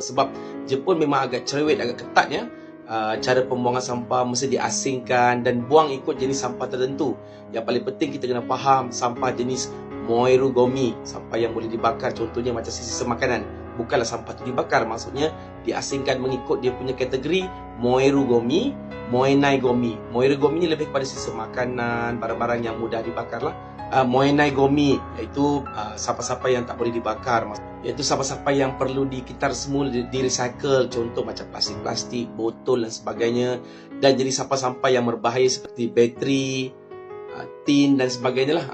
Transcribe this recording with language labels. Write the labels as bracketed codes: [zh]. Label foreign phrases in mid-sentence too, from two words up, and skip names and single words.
[ms] Sebab Jepun memang agak cerewet, agak ketat ya. Cara pembuangan sampah mesti diasingkan dan buang ikut jenis sampah tertentu. Yang paling penting kita kena faham sampah jenis [ja] 燃えるゴミ, [ms] sampah yang boleh dibakar, contohnya macam sisa makanan. Bukanlah sampah tu dibakar, maksudnya diasingkan mengikut dia punya kategori [ja] 燃えるゴミ、燃えないゴミ. 燃えるゴミ [ms] ni lebih kepada sisa makanan, barang-barang yang mudah dibakar lah. [ja] 燃えないゴミ [ms] iaitu sampah-sampah yang tak boleh dibakar, iaitu sampah-sampah yang perlu dikitar semula, di-recycle, contoh macam plastik-plastik, botol dan sebagainya. Dan jadi sampah-sampah yang berbahaya seperti bateri, tin dan sebagainya lah.